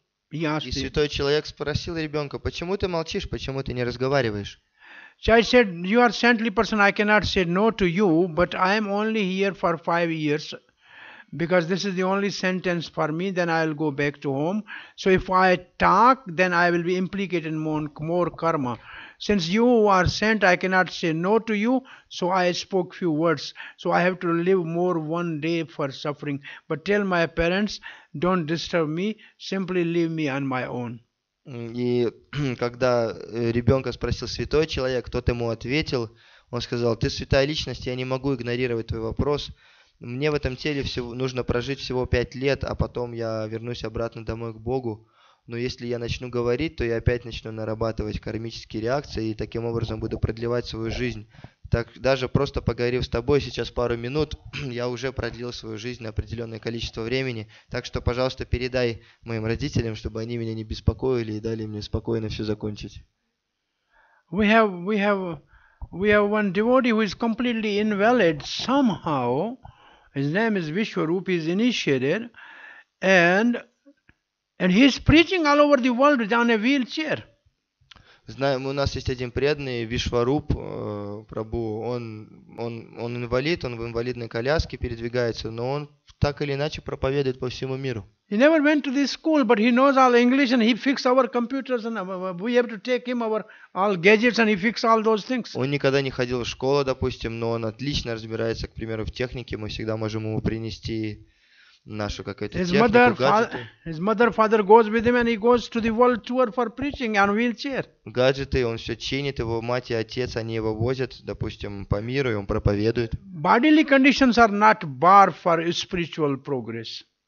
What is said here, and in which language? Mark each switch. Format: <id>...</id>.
<ru>И святой человек спросил ребенка, почему ты молчишь, почему ты не разговариваешь?</ru> <en>Child said, you are saintly person, I cannot say no to you, but I am only here for 5 years. Because this is the only sentence for me, then I will go back to home. So if I talk, then I will be implicated in more karma. Since you are sent, I cannot say no to you, so I spoke few words. So I have to live more one day for suffering. But tell my parents, don't disturb me, simply leave me on my own.</en> <ru>И когда ребенка спросил святой человек, тот ему ответил, он сказал, ты святая личность, я не могу игнорировать твой вопрос. Мне в этом теле нужно прожить всего 5 лет, а потом я вернусь обратно домой к Богу. Но если я начну говорить, то я опять начну нарабатывать кармические реакции и таким образом буду продлевать свою жизнь. Так даже просто поговорив с тобой сейчас пару минут, я уже продлил свою жизнь на определенное количество времени. Так что, пожалуйста, передай моим родителям, чтобы они меня не беспокоили и дали мне спокойно все закончить.</ru> <en>We have one devotee who is completely invalid somehow. His name is Vishwarup, he is initiated, and he is preaching all over the world on a wheelchair.</en> <ru>Знаем, у нас есть один преданный, Вишваруп Прабху, он инвалид, он в инвалидной коляске передвигается, но он так или иначе проповедует по всему миру.</ru> <en>He never went to the school, but he knows all English and he fix our computers and we have to take him our all gadgets and he fix all those things.</en> <ru>Он никогда не ходил в школу, допустим, но он отлично разбирается, к примеру, в технике. Мы всегда можем ему принести нашу какую-то технику, гаджеты.</ru> <en>His mother, father goes with him and he goes to the world tour for preaching on wheelchair.</en> <ru>Гаджеты, он все чинит, его мать и отец, они его возят, допустим, по миру, и он проповедует.</ru> <en>Bodily conditions are not bar for spiritual progress.</en>